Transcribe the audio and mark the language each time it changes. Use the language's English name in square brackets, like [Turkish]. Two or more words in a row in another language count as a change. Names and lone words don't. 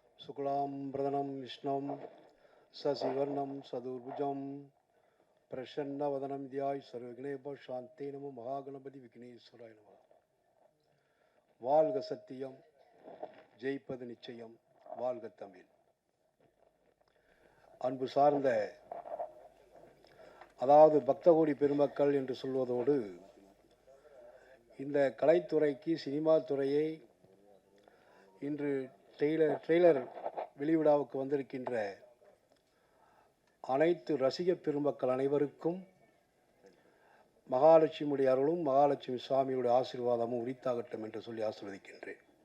[Sanskrit] शुक्लांबरधरं विष्णुं शशिवर्णं चतुर्भुजं प्रसन्नवदनं ध्याय सर्वविघ्नोपशान्तये नमो महागणपति विघ्नेश्वराय नमः. [Tamil] வாழ்க சத்தியம், ஜெயிப்பது நிச்சயம், வாழ்க தமிழ். அன்பு சார்ந்த அதாவது பக்தகோடி பெருமக்கள் என்று சொல்வதோடு இந்த கலைத்துறைக்கு சினிமா துறையை இன்று ட்ரெய்லர் வெளிவிழாவுக்கு வந்திருக்கின்ற அனைத்து ரசிக பெருமக்கள் அனைவருக்கும் மகாலட்சுமியுடைய அருளும் மகாலட்சுமி சுவாமியுடைய ஆசீர்வாதமும் உரித்தாகட்டும் என்று சொல்லி ஆசீர்வதிக்கின்றேன்.